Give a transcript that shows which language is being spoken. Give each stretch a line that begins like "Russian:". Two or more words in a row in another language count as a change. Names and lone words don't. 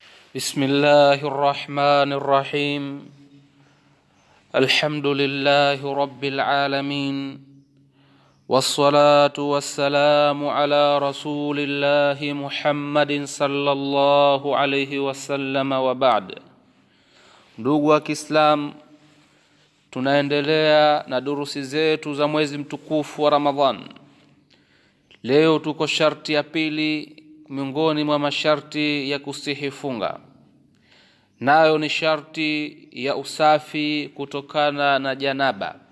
Arabic: بسم الله الرحمن الرحيم. الحمد لله رب العالمين، والصلاة والسلام على رسول الله محمد صلى الله عليه وسلم وبعد.
Swahili: Ndugu wa Kiislamu, tunaendelea na durusi zetu za mwezi mtukufu wa Ramadhan. Leo tuko sharti ya pili miongoni mwa masharti ya kusihi funga, nayo ni sharti ya usafi kutokana na janaba.